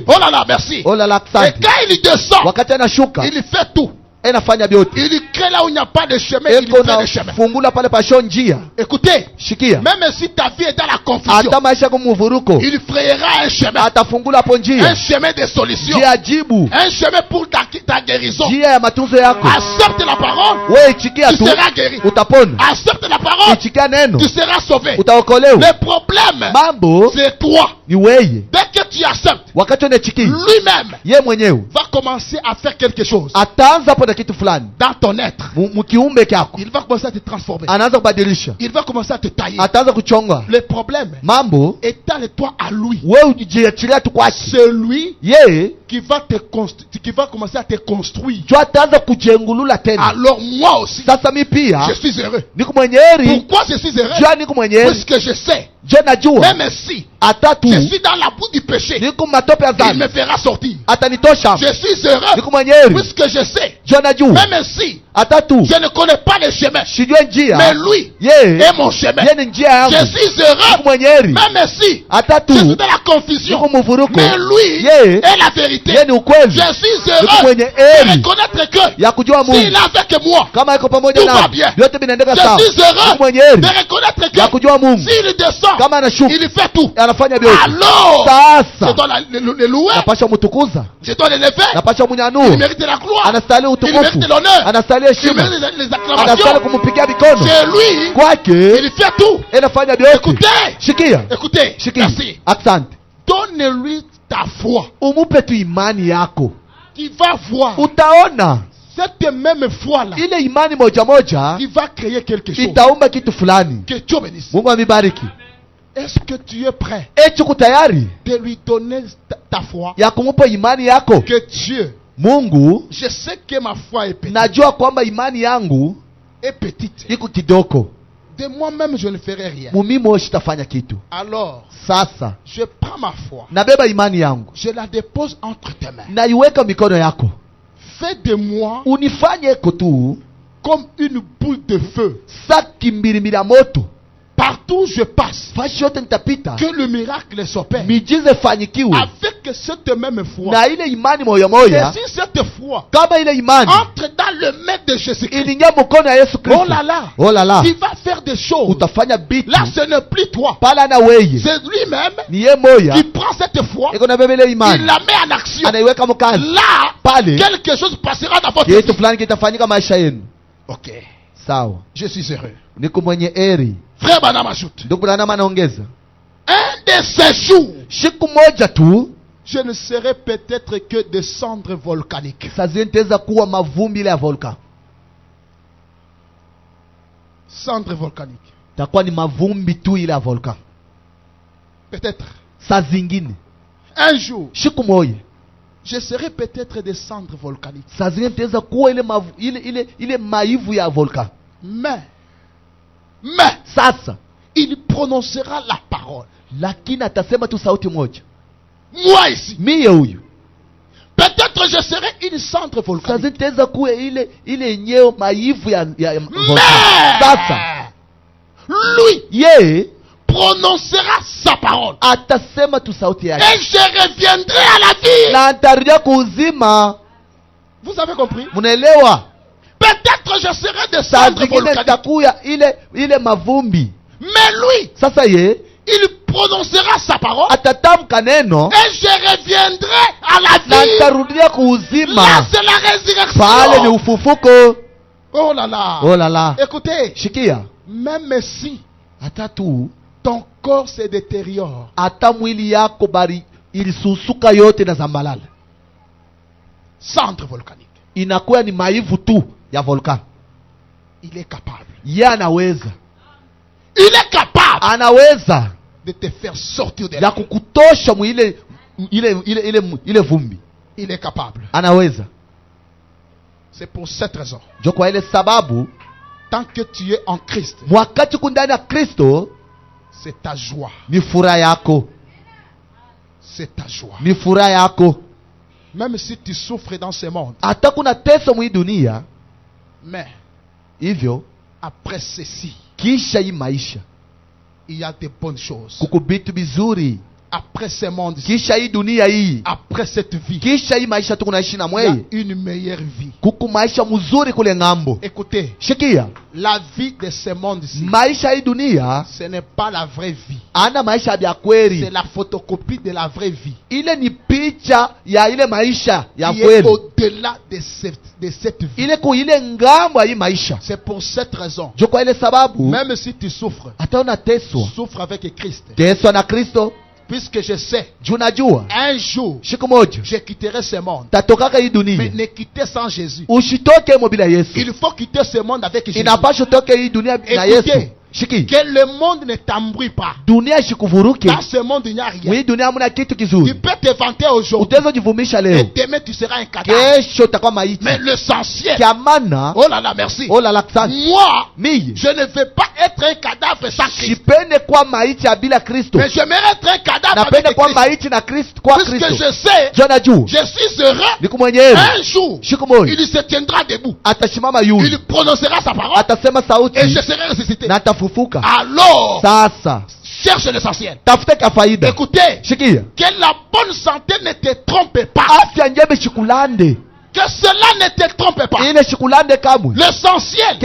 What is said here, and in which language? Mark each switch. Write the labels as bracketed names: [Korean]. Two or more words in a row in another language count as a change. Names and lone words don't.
[French] Oh là là, merci. Oh la la Et [Swahili] asante. [French] quand il descend, [Swahili] Wakati anashuka [French] il fait tout. [Swahili] anafanya vyote. [French] Il crée là où il n'y a pas de chemin, il [Swahili] Eko [French] fait [Swahili] na [French] le chemin. [Swahili] fungula pale pasho njia. [French] Écoutez, [Swahili] Shikia. [French] même si ta vie est dans la confusion, [Swahili] Hata maisha yako muvuruko. [French] il frayera un chemin. [Swahili] Atafungula hapo [French] Un [Swahili] njia. [French] chemin de solution. [Swahili] Njia jibu. [French] Un chemin pour ta guérison. [Swahili] Njia ya matunzo yako. [French] Accepte la parole, [Swahili] Wewe chikia [French] tu [Swahili] tu. [French] seras guéri. [Swahili] Utapona. [French] Accepte la parole, [Swahili] Ichikia neno. [French] tu seras sauvé. [Swahili] Utaokolewa. [French] Le problème, [Swahili] Mambo [French] c'est toi. [Swahili] ni wewe. [French] Dès que tu acceptes, [Swahili] Wakati unachikia. [French] lui-même [Swahili] Yeye mwenyewe [French] va commencer à faire quelque chose [Swahili] ataanza hapo na kitu fulani. [French] dans ton être. [Swahili] Mkiumbe kyako. [French] Il va commencer à te transformer. [Swahili] Anaanza kubadilisha. [French] Il va commencer à te tailler. [Swahili] Ataanza kuchonga. [French] Le problème, [Swahili] Mambo [French] étale-toi à lui. [Swahili] wewe ujiachilia tu kwake. [French] C'est lui [Swahili] Yeye [French] qui va commencer à te construire. [Swahili] jo ataanza kujengulula tena. [French] Alors moi aussi, [Swahili] Sasa mi pia [French] je suis heureux. [Swahili] niko mwenye heri. [French] Pourquoi je suis heureux? [Swahili] Jo niko mwenye heri. [French] Puisque je sais, [Swahili] Jo najua [French] même si [Swahili] atatu [French] je suis dans la boue du péché, [Swahili] niko matope ya [French] il [Swahili] dhambi. [French] me fera sortir. [Swahili] Atanitosha. [French] Je suis heureux [Swahili] Niko mwenye heri. [French] puisque je sais, [Swahili] Jo najua [French] même si [Swahili] atatu [French] je ne connais pas les chemins, [Swahili] sijue [French] mais [Swahili] njia. [French] lui [Swahili] Yeye [French] est mon chemin. [Swahili] yeye ni njia yangu. [French] Je suis [Swahili] Niko [French] heureux [Swahili] mwenye heri. [French] même si [Swahili] Atatu [French] je suis dans la confusion, [Swahili] niko muvuruko. [French] mais lui [Swahili] Yeye [French] est la vérité. [Swahili] yeye ni ukweli. [French] Je suis [Swahili] Niko [French] heureux [Swahili] mwenye [French] de [Swahili] heri [French] reconnaître que [Swahili] ya kujua [French] s'il [Swahili] Mungu. [French] est avec moi, [Swahili] Kama iko pamoja [French] Tout va [Swahili] na [French] bien. [Swahili] vyote vinaendeka [French] je [Swahili] sawa. [French] suis heureux [Swahili] Niko mwenye heri [French] de reconnaître [Swahili] ya [French] que [Swahili] kujua Mungu. [French] s'il descend, [Swahili] Kama anashuka [French] il fait tout. [Swahili] anafanya vyote. [French] Alors, je [Swahili] Sasa [French] dois le louer, [Swahili] napasha mtukuza. [French] je dois l'élever. [Swahili] Napasha [French] Il [Swahili] munyanua. [French] mérite la gloire, [Swahili] Anastahili [French] il [Swahili] utukufu. [French] mérite l'honneur, [Swahili] Anastahili [French] il [Swahili] heshima. [French] mérite les [Swahili] Anastahili [French] acclamations. [Swahili] kumpigia mikono. [French] C'est lui, [Swahili] Kwake [French] il fait tout. [Swahili] anafanya vyote. [French] Écoutez, [Swahili] Shikia. [French] écoutez, [Swahili] Shikia. [French] merci. [Swahili] Asante. [French] Donne-lui ta foi. [Swahili] Umupe tu imani yako. [French] Tu vas voir [Swahili] Utaona [French] cette même foi-là [Swahili] ile imani moja moja [French] qui va créer quelque chose. [Swahili] itaumba kitu fulani. [French] Que Dieu bénisse. [Swahili] Mungu amibariki. [French] Est-ce que tu es prêt [Swahili] Eti uko tayari [French] de lui donner ta foi? [Swahili] ya kumupa imani yako? [French] Que Dieu, [Swahili] Mungu, [French] je sais que ma foi est petite. [Swahili] najua kwamba imani yangu [French] Est petite. [Swahili] iko kidogo. [French] De moi-même, je ne ferai rien. [Swahili] Mumimo sitafanya kitu. [French] Alors, [Swahili] Sasa [French] je prends ma foi. [Swahili] nabeba imani yangu, [French] Je la dépose entre tes mains. [Swahili] naiweka mikono yako. [French] Fais de moi [Swahili] Unifanye eko tu [French] comme une boule de feu. [Swahili] sa kimbirimbi ya moto. [French] Partout où je passe, [Swahili] Fashi yote nitapita, [French] que le miracle s'opère. [Swahili] miujiza ifanyikiwe. [French] Avec cette même foi. [Swahili] Na ile imani moya [French] Et [Swahili] moya, [French] si cette foi [Swahili] kama ile imani [French] entre dans le maître de Jésus-Christ, [Swahili] ilingia mkono ya Yesu Kristo, [French] oh là là, oh la la, il va faire des choses. [Swahili] utafanya bitu [French] Là, ce n'est plus toi. [Swahili] pala na weye, [French] C'est lui-même [Swahili] ni ye moya [French] qui prend cette foi, [Swahili] iko na bebe ile [French] il [Swahili] imani, [French] la met en action. [Swahili] anaiweka mkazi [French] Là, [Swahili] pale, [French] quelque chose passera dans votre [Swahili] kitu [French] vie. [Swahili] fulani kitafanyika maisha yenu. [French] Ok, [Swahili] Sawa, [French] je suis heureux. [Swahili] niko mwenye eri. [French] Frère Branham ajoute, [Swahili] Ndugu Branham anaongeza, [French] un de ces jours, [Swahili] siku moja tu [French] je ne serai peut-être que des cendres volcaniques. [Swahili] saa zingine nitaweza kuwa mavumbi ile ya volka, [French] Cendres volcaniques. [Swahili] takuwa ni mavumbi tu ile ya volka. [French] Peut-être. [Swahili] Saa zingine [French] Un jour, [Swahili] siku moja, [French] je serai peut-être des cendres volcaniques. [Swahili] saa zingine nitaweza kuwa ile maivu ya volka. [French] Mais, [Swahili] Sasa [French] il prononcera la parole. [Swahili] lakini atasema tu sauti moja, [French] Moi ici, [Swahili] mie huyu. [French] peut-être je serai une cendre [Swahili] Saa [French] volcanique. [Swahili] zingine nitaweza kuwa ile nyeo maivu ya volka. [French] Mais, [Swahili] Sasa [French] lui [Swahili] yeye [French] prononcera sa parole. [Swahili] atasema tu sauti yake [French] Et je reviendrai à la vie. [Swahili] na nitarudia kuuzima. [French] Vous avez compris? [Swahili] Mnaelewa? [French] Peut-être je serai des [Swahili] Saa [French] cendres [Swahili] zingine [French] volcaniques. [Swahili] nitakuya ile mavumbi. [French] Mais lui, [Swahili] Sasa ye [French] il prononcera sa parole. [Swahili] atatamka neno [French] Et je reviendrai à la [Swahili] na [French] vie. [Swahili] nitarudia [French] Là, [Swahili] kuuzima. [French] c'est la [Swahili] Pale ni [French] résurrection. [Swahili] ufufuko. [French] Oh là là. Oh la la, Écoutez, [Swahili] shikia, [French] même si [Swahili] hata tu [French] ton corps se détériore, [Swahili] hata mwili yako bari ilisusuka yote na zambalala, [French] cendre volcanique, [Swahili] inakuwa ni maivu tu ya volkano, [French] il est capable. [Swahili] ye anaweza [French] Anaweza de te faire sortir de [Swahili] ya [French] là. [Swahili] kukutosha mwile ile vumbi. [French] Il est capable. [Swahili] Anaweza. [French] C'est pour cette raison. [Swahili] Jo kwa ile sababu, [French] Tant que tu es en Christ, [Swahili] wakati uko ndani ya Kristo, [French] c'est ta joie. [Swahili] ni furaha yako, [French] C'est ta joie. [Swahili] ni furaha yako. [French] Même si tu souffres dans ce monde. [Swahili] Hata kuna teso mwi dunia, [French] Mais [Swahili] hivyo [French] après ceci, [Swahili] kisha hii maisha [French] il y a de bonnes choses. [Swahili] kuko vitu bizuri. [French] Après ce monde, [Swahili] Kisha hii dunia hii, [French] après cette vie, [Swahili] kisha hii maisha tuko naishi na [French] il y a [Swahili] mweye, [French] une meilleure vie. [Swahili] kuko maisha mzuri kule ngambo. [French] Écoutez, [Swahili] Shikia, [French] la vie de ce monde-ci, [Swahili] maisha hii dunia [French] ce n'est pas la vraie vie. [Swahili] ana maisha ya [French] C'est [Swahili] kweli. [French] la photocopie de la vraie vie. [Swahili] Ile ni picha ya ile maisha ya [French] Qui est [Swahili] kweli, [French] au-delà de cette vie. [Swahili] ile ku ile ngambo ya hii maisha. [French] C'est pour cette raison, [Swahili] Jo kwa ile sababu, [French] même si tu souffres, [Swahili] hata unateswa, [French] souffre avec Christ. [Swahili] teswa na Kristo. [French] Puisque je sais, [Swahili] Juu najua [French] un jour, [Swahili] siku moja [French] je quitterai ce monde. [Swahili] tatokaka hii [French] Mais [Swahili] dunia. [French] ne quitter sans Jésus. [Swahili] Usitoke mo bila Yesu. [French] Il faut quitter ce monde avec Jésus. [Swahili] Inapaswa utoke hii dunia na [French] Écoutez, [Swahili] Yesu. Shiki, [French] que le monde ne t'embrouille pas. [Swahili] dunia shikuvuruke. [French] Dans ce monde, il n'y a rien. [Swahili] Mwi dunia hamuna kitu [French] Tu [Swahili] kizuri. [French] peux te vanter aujourd'hui. [Swahili] Utaweza jivumisha [French] Et [Swahili] leo, [French] demain, tu seras un cadavre. [Swahili] kesho utakuwa maiti. [French] Mais l'essentiel. [Swahili] Kiamana, [French] Oh là là, merci. oh la la [Swahili] kusani. [French] Moi, [Swahili] Mie [French] je ne veux pas être un cadavre sans Christ. [Swahili] sipende kwa maiti ya bila Kristo. [French] Mais j'aimerais être un cadavre [Swahili] Napenda [French] avec [Swahili] kwa [French] Christ. [Swahili] maiti na Kristo, kwa [French] Puisque [Swahili] Kristo. [French] je sais, [Swahili] Jo najua [French] je suis heureux. [Swahili] niko mwenyewe, [French] Un jour, [Swahili] siku moja [French] il se tiendra debout. [Swahili] atasimama yule, [French] Il prononcera sa parole. [Swahili] atasema sauti [French] Et je serai ressuscité. [Swahili] na atafufuka. [French] Alors, [Swahili] Sasa [French] cherche l'essentiel. [Swahili] tafuta ka faida. [French] Écoutez, [Swahili] Shikia, [French] que la bonne santé ne te trompe pas. [Swahili] afya njema shikulande, [French] Que cela ne te trompe pas. [Swahili] ile shikulande kamwe. [French] L'essentiel.